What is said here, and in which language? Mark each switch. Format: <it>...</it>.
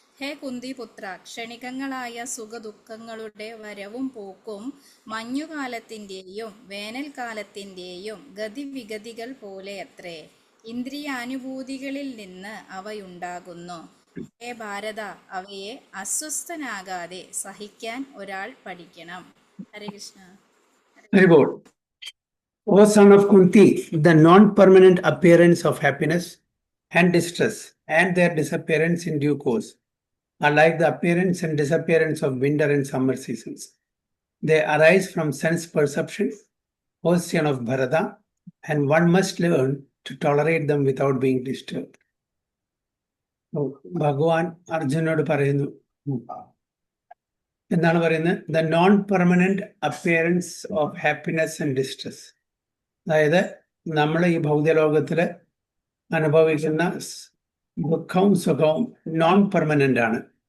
<ml>ഹേ കുന്തിപുത്ര, ക്ഷണികങ്ങളായ സുഖദുഃഖങ്ങളുടെ വരവും പോക്കും മഞ്ഞുകാലത്തിൻ്റെയും വേനൽക്കാലത്തിൻ്റെയും ഗതിവിഗതികൾ പോലെയത്രേ. ഇന്ദ്രിയാനുഭൂതികളിൽ നിന്ന് അവയുണ്ടാകുന്നു. ഹേ ഭാരത, അവയെ അസ്വസ്ഥനാകാതെ സഹിക്കാൻ ഒരാൾ പഠിക്കണം. ഹരേ Krishna.</ml> <en>Very good. O son of Kunti, the non-permanent appearance of happiness and distress and their disappearance in due course are like the appearance and disappearance of winter and summer seasons. They arise from sense perception, O son of Bharata, and one must learn to tolerate them without being disturbed.</en> <ml>ഭഗവാൻ അർജുനോട് പറയുന്നു, എന്താണ് പറയുന്നത്?</ml> <en>The non permanent appearance of happiness and distress.</en> <ml>അതായത് നമ്മൾ ഈ ഭൗതികലോകത്തിൽ അനുഭവിക്കുന്ന ദുഃഖവും സുഖവും നോൺ പെർമനന്റ് ആണ്.</ml>